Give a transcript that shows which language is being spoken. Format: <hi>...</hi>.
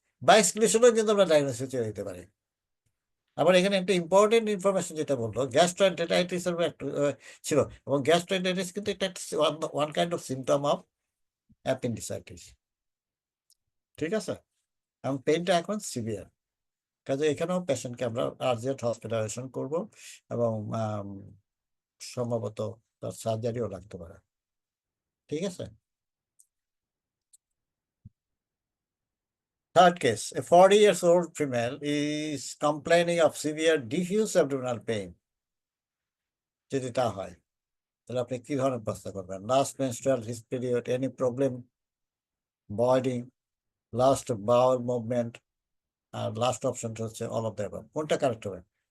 <bn>By এক্সক্লুশনও কিন্তু আমরা diagnosis চলে যেতে পারি। আবার এখানে একটা ইম্পর্টেন্ট ইনফরমেশন যেটা বললো, গ্যাস্ট্রোএন্টেরাইটিস এর একটা ছিল, এবং গ্যাস্ট্রোএন্টেরাইটিস কিন্তু একটা</bn> <en>One kind of symptom of appendicitis.</en> <bn>ঠিক আছে? এবং পেইনটা এখন সিভিয়ার, কাজে এখানেও পেশেন্টকে আমরা আর্জেন্ট হসপিটালাইজেশন করব, এবং সম্ভবত তার সার্জারিও লাগতে পারে। ঠিক আছে?</bn> <en>Third case, a 40 years old female is complaining of severe diffuse abdominal pain.</en> <bn>যদি তা হয়, তাহলে আপনি কি ধরনের প্রশ্ন করবেন? Last</bn> <en>menstrual period, any problem, voiding, last bowel movement,</en> <bn>আর লাস্ট অপশনটা হচ্ছে</bn> <en>All of the above.</en> <bn>কোনটা কারেক্ট হবে?</bn>